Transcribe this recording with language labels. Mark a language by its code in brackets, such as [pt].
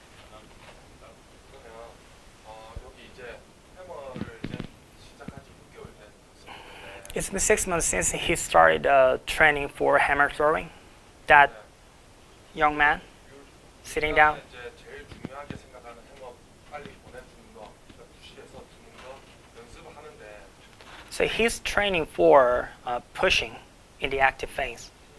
[ko] 그러면 여기 이제 해머를 이제 시작한 지 6개월 됐는데 [en] It's been 6 months since he started training for hammer throwing. That young man sitting down. [ko] 이제 제일 중요하게 생각하는 해머 빨리 보내주는 거, 푸시해서 주는 거 연습을 하는데 [en] So he's training for pushing in the active phase.